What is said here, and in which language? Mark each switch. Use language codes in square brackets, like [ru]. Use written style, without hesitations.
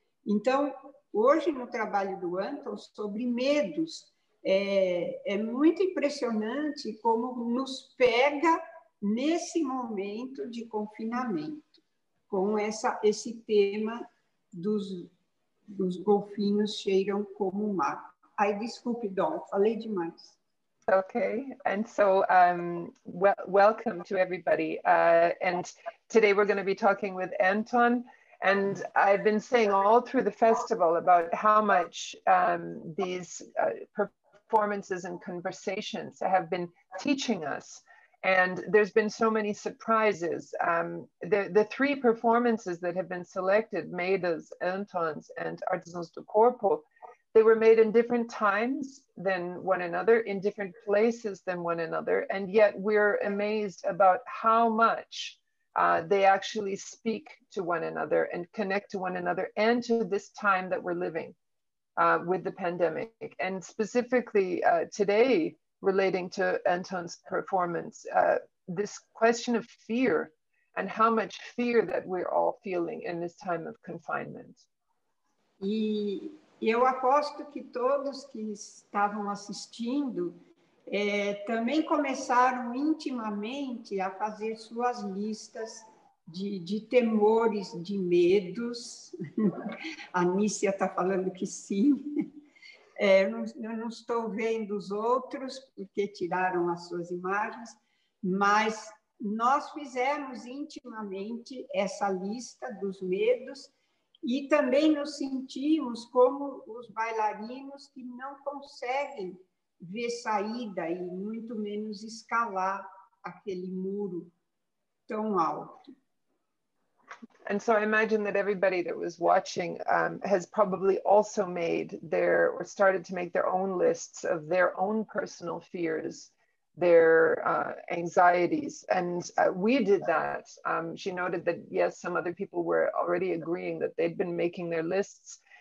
[pt] Então, hoje, no trabalho do Anton, sobre medos, é muito impressionante como nos pega nesse momento de confinamento, com esse tema dos golfinhos cheiram como o mar. Ai, desculpe, Dom, falei demais. [en] Okay, and so welcome to everybody. And today we're going to be talking with Anton. And I've been saying all through the festival about how much these performances and conversations have been teaching us. And there's been so many surprises. The 3 performances that have been selected, Meida's, Anton's, and Artesãos do Corpo, they were made in different times than one another, in different places than one another. And yet we're amazed about how much they actually speak to one another and connect to one another and to this time that we're living with the pandemic. And specifically today, relating to Anton's performance, this question of fear and how much fear that we're all feeling in this time of confinement. [pt] E eu aposto que todos que estavam assistindo também começaram intimamente a fazer suas listas de temores, de medos. A Nícia está falando que sim. Eu não estou vendo os outros, porque tiraram as suas imagens, mas nós fizemos intimamente essa lista dos medos E também nos sentimos como os bailarinos que não conseguem ver saída e muito menos escalar aquele muro tão alto. [en] And so I imagine that everybody that was watching has probably also made or started to make their own lists of their own personal fears, their anxieties. And we did that. She noted that, yes, some other people were already agreeing that they'd been making their lists.